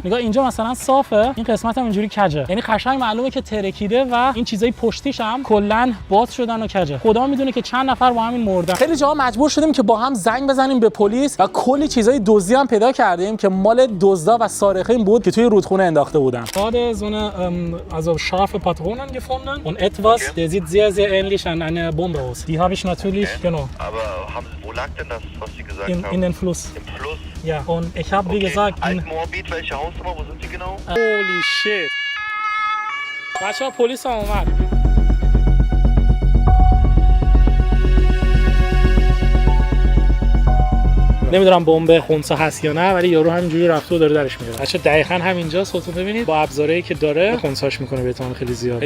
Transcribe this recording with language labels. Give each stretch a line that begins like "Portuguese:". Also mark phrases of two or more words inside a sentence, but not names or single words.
Persian: نگاه اینجا مثلا صافه، این قسمت هم اینجوری کجه. یعنی قشنگ معلومه که ترکیده و این چیزای پشتیش هم کلا باز شدن و کجه. خدا میدونه که چند نفر با همین مردن. خیلی جاها مجبور شدیم که با هم زنگ بزنیم به پلیس و کلی چیزای دزدی هم پیدا کردیم که مال دزدا و سارقین بود که توی رودخونه انداخته بودن.
German: Gerade so eine also scharfe Patronen gefunden und etwas, der sieht sehr sehr ähnlich an eine Bombe aus. Die habe ich natürlich genau. Aber wo lag denn das, was Sie gesagt haben? In den Fluss. Im Fluss? Ja, und ich habe wie gesagt Altmoabit, welche Hausnummer, wo sind Sie genau?
English: Holy shit.
Persian: بچه‌ها پلیس هم اومد. نمیدونم بمب خونسا هست یا نه، ولی یارو همینجوری رفته و داره درش میاره. بچا دقیقاً همینجا خودتون ببینید با ابزارهایی که داره خونساش میکنه به احتمال خیلی زیاد.